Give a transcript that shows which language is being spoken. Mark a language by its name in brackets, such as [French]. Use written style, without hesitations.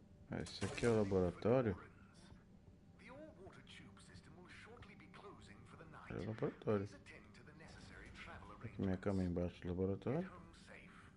[Portuguese] Ah, esse aqui é o laboratório? [English] The all-water tube system will shortly be closing for the night. [Portuguese] É o laboratório. [English] Please attend to the necessary travel [Portuguese] Aqui minha cama é embaixo do laboratório. [English] home safe.